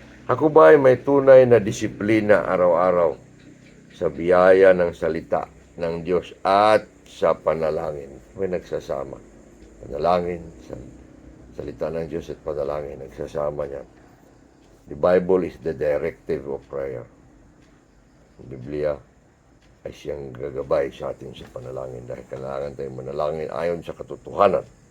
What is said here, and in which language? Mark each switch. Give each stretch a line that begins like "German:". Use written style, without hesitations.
Filipino: Ako ba ay may tunay na disiplina araw-araw sa biyaya ng salita ng Diyos at sa panalangin? May nagsasama. Panalangin, salita ng Diyos at panalangin, nagsasama niya.
English: The Bible is the directive of prayer.
Filipino: Ang Biblia ay siyang gagabay sa atin sa panalangin dahil kailangan tayong manalangin ayon sa katotohanan.